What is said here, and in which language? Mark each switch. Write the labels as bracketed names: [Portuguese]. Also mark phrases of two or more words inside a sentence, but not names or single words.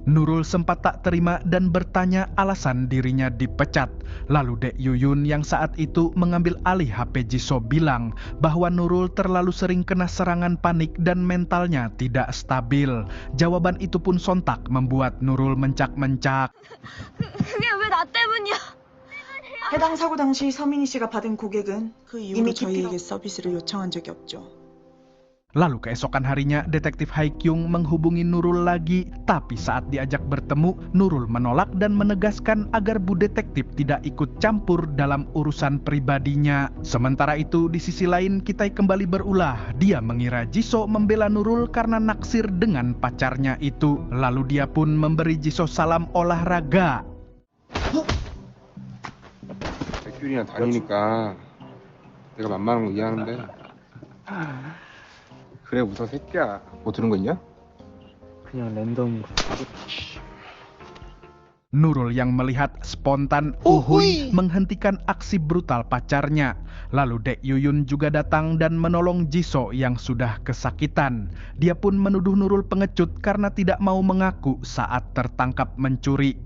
[Indonesian] Nurul sempat tak terima dan bertanya alasan dirinya dipecat. Lalu Dek Yuyun yang saat itu mengambil alih HP Jisoo bilang bahwa Nurul terlalu sering kena serangan panik dan mentalnya tidak stabil. Jawaban itu pun sontak membuat Nurul mencak-mencak. [Korean] 그게 왜 나 때문이야? 해당 사고 당시 서민희 씨가 받은 고객은 그 이후로 저희에게 서비스를 요청한 적이 없죠. [Indonesian] Lalu keesokan harinya Detektif Haikyung menghubungi Nurul lagi, tapi saat diajak bertemu, Nurul menolak dan menegaskan agar Bu Detektif tidak ikut campur dalam urusan pribadinya. Sementara itu di sisi lain Kitai kembali berulah. Dia mengira Jisoo membela Nurul karena naksir dengan pacarnya itu. Lalu dia pun memberi Jisoo salam olahraga. [Korean] 백규리랑 다니니까 내가 만만한 거 이해하는데 그래 웃어 새끼야. 뭐 들은 거 있냐? 그냥 랜덤으로. [Indonesian] Nurul yang melihat spontan uhuy menghentikan aksi brutal pacarnya. Lalu Dek Yuyun juga datang dan menolong Jisoo yang sudah kesakitan. Dia pun menuduh Nurul pengecut karena tidak mau mengaku saat tertangkap mencuri.